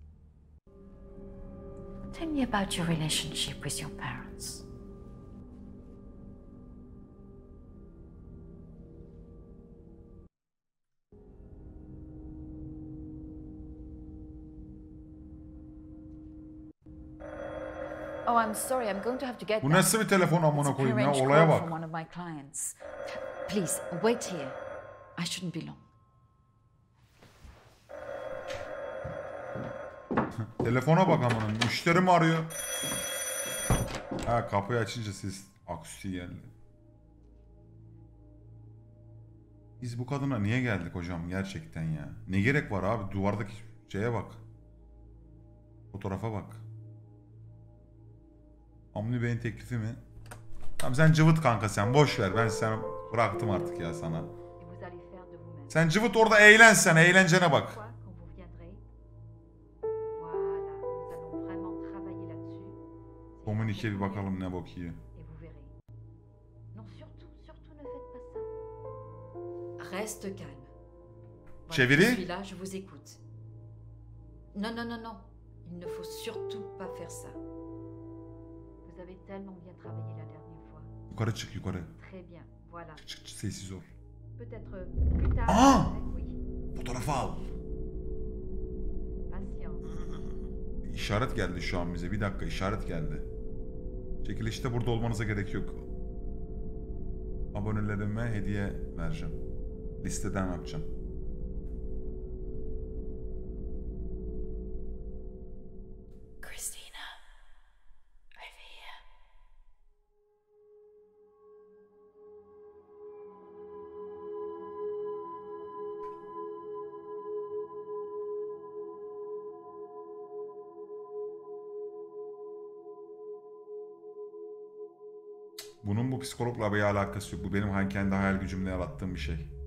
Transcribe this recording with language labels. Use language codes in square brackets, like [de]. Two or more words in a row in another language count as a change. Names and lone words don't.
[en] Tell me about your relationship with your parents. Oh, I'm sorry. I'm going to have to get [tr] Bu [en] back. [tr] nasıl bir telefon amına [en] It's a [tr] koyayım ya? [en] prearranged [tr] Olaya [en] call [tr] bak. [en] from one of my clients. Please, wait here. I shouldn't be long. [tr] Telefona bak amına. Müşteri mi arıyor? Ha, kapıyı açınca siz aksiyi geldi. Biz bu kadına niye geldik hocam gerçekten ya? Ne gerek var abi? Duvardaki şeye bak. Fotoğrafa bak. Hamdi Bey'in teklifi mi? Tamam sen cıvıt kanka sen. Boş ver. Ben seni bıraktım artık ya sana. Sen cıvıt orada eğlen sen. Eğlencene bak. Dominik'e bir bakalım ne bok yiyor. [fr] Reste calme. [tr] Çeviri? [fr] Je suis là, je vous écoute. Non, non, non, non. Il ne faut surtout pas faire ça. Vous avez tellement bien travaillé la dernière fois. [tr] Yukarı çık yukarı. [fr] Très bien, voilà. [tr] Çık, sessiz ol. [fr] Peut-être plus tard. Aa! Oui. [tr] Fotoğrafı al. [fr] Patience. [tr] İşaret geldi şu an bize. Bir dakika işaret geldi. Çekilişte burada olmanıza gerek yok. Abonelerime hediye vereceğim. Listeden yapacağım. [en] Christina, over here. [tr] Bunun bu psikologla bir alakası yok. Bu benim kendi hayal gücümle yarattığım bir şey.